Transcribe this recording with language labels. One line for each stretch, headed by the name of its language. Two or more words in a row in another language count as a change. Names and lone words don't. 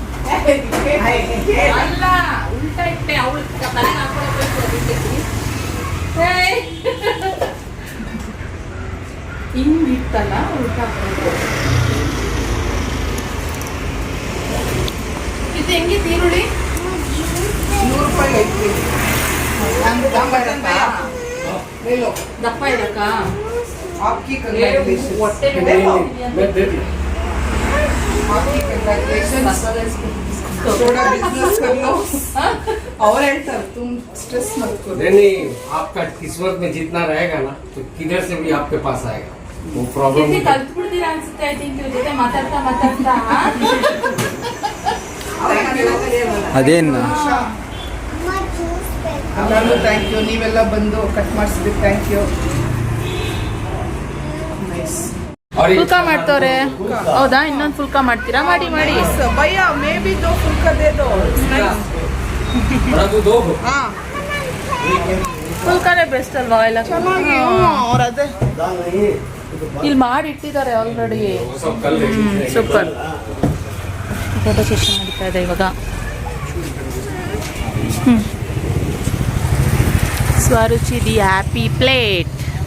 Kannada: ಅಲ್ಲ ಉಲ್ಟಾ ಇಟ್ಟೆ ಅವಳು ತಲೆಗೆ ಹಾಕೊಳ್ಳೋದು ಹಿಂಗಿತ್ತಲ್ಲ ಉಲ್ಟಾ ಇದು ಹೆಂಗೆ ಈರುಳ್ಳಿ 100 ರೂಪಾಯಿ ಐತಿ. ದಪ್ಪ ಇದಕ್ಕ
Hindi: आपकी कंग्रेचुलेशन.
Kannada: ಹೊಟ್ಟೆ
Hindi: आपकी कंग्रेचुलेशन. थोड़ा बिजनेस कर लो. और ಹೇಳ್ತಾರೆ तुम स्ट्रेस मत करो. नहीं आपका किस्मत में जितना रहेगा ना तो किधर से भी आपके पास आएगा वो प्रॉब्लम.
Kannada: ಕಲ್ತ್ಬಿಡ್ತೀರಾ ಅನ್ಸುತ್ತೆ.
English: I think
Kannada: ಇವ್ರ ಜೊತೆ ಮಾತಾಡ್ತಾ ಅದೇನು ಎಲ್ಲರಿಗೂ
English: thank you.
Kannada: ನೀವೆಲ್ಲ ಬಂದು ಕಟ್ ಮಾಡಿಸಿದ್ದಕ್ಕೆ
English: thank you.
Kannada: ನೈಸ್. ಫುಲ್ಕಾ ಮಾಡ್ತವ್ರೆ. ಹೌದಾ? ಇನ್ನೊಂದು ಫುಲ್ಕಾ ಮಾಡ್ತೀರಾ? ಮಾಡಿ ಮಾಡಿ.
Hindi: भैया में भी दो फुल्का दे दो. बड़ा दूध दो हो.
Kannada: ಹಾ ಫುಲ್ಕಾನೇ ಬೆಸ್ಟ್ ಅಲ್ವಾ? ಎಲ್ಲ ಚೆನ್ನಾಗಿ ಅವ್ರ ಅದೇ ಇಲ್ಲಿ ಮಾಡಿ ಇಟ್ಟಿದ್ದಾರೆ ಆಲ್ರೆಡಿ.
Hindi: वो सब कल देखेंगे.
Kannada: ಸೂಪರ್.
English: photo session
Kannada: ನಡೀತಾ ಇದೆ ಇವಾಗ. ಸ್ವರುಚಿ ದಿ ಹ್ಯಾಪಿ ಪ್ಲೇಟ್.